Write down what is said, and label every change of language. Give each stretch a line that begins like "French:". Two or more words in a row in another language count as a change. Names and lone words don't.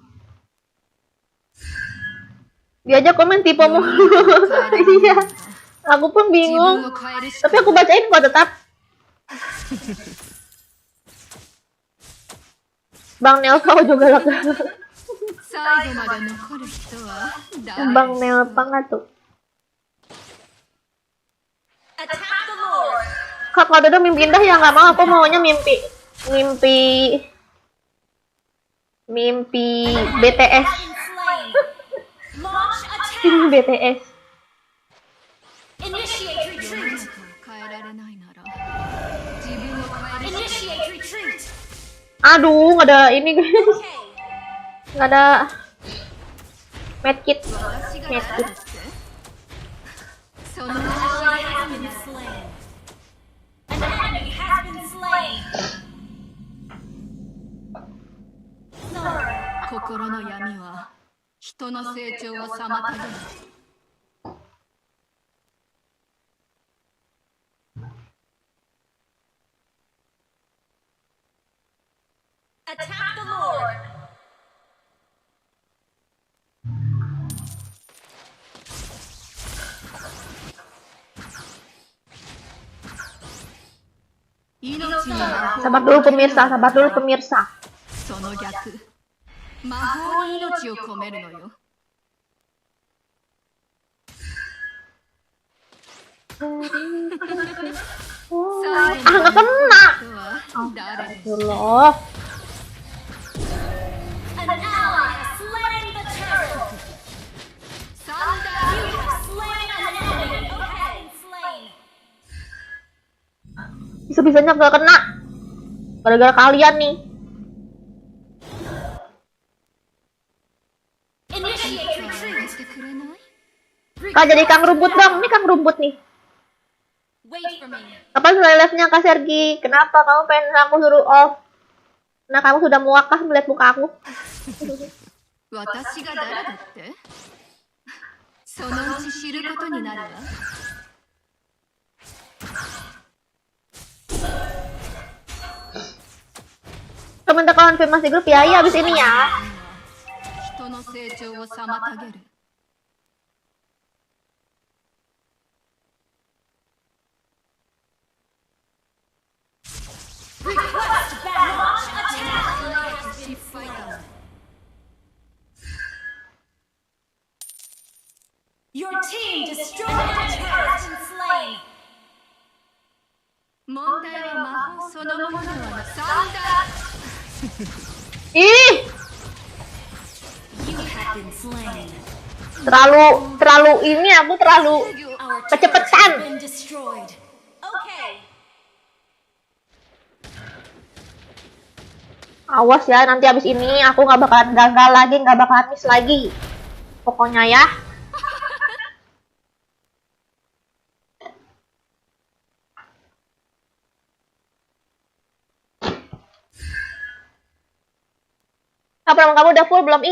Indonesian: Dia aja komen tipemu. Iya. Aku pun
Japanese: 自分
Indonesian: bingung.
Japanese: を変えるし
Indonesian: Tapi aku bacain kok tetap. Bang Nelpa juga lega.
Japanese: 最後まで残る人は誰
Indonesian: Bang Nelpa nggak tuh?
English: Attack the Lord.
Indonesian: Kak, kalau udah mimpi indah ya nggak mau. Aku maunya mimpi BTS.
English: Been slain. Launch attack.
Indonesian: Ini BTS.
English: Initiate
Japanese: 世の
English: retreat.
Japanese: 中を変えられないなら自分を変えるし
English: Initiate retreat.
Indonesian: Aduh, nggak ada ini guys. Okay. Nggak ada medkit.
Japanese: 私が誰だってその
English: An ally has been slain. An enemy has been slain. Sorry.
Japanese: 心の闇は人の成長を妨げる
English: Attack the Lord.
Japanese: 命に魔法
Indonesian: Sabar dulu pemirsa, sabar dulu pemirsa.
Japanese: その逆魔法に命を込めるのよ
Indonesian: Ah, nggak kena.
Japanese: 人は誰で
Indonesian: Astagfirullah.
English: An ally has slain the turtle.
Japanese: サンダ
English: You have slain an enemy. Okay. Slain.
Indonesian: Bisa-bisanya nggak kena. Gara-gara kalian nih.
English: Initiate ー retreat.
Japanese: してくれない
Indonesian: Kak, jadi Kang Rumput dong. Ini Kang Rumput nih.
English: Wait for me.
Indonesian: Kapan selesai live-nya Kak Sergi? Kenapa kamu pengen aku suruh off? Nah, kamu sudah muak kah melihat muka aku?
Japanese: 私が誰だってそのうち知ることになるわ
Indonesian: Minta konfirmasi grup ya, iya abis ini ya.
Japanese: 人の成長を妨げる
English: Request battle. Launch attack.
Japanese: 失敗だ
English: Your team destroyed a turret and slain.
Japanese: 問題は魔法そのものではなくサンダ
Indonesian: Ih,
English: You have been slain.
Indonesian: terlalu ini aku terlalu
English: Our turret
Indonesian: Kecepatan.
English: has been destroyed. Okay.
Indonesian: awas ya, nanti abis ini aku nggak bakalan gagal lagi, nggak bakalan miss lagi. Pokoknya ya. Apa kamu udah full belum?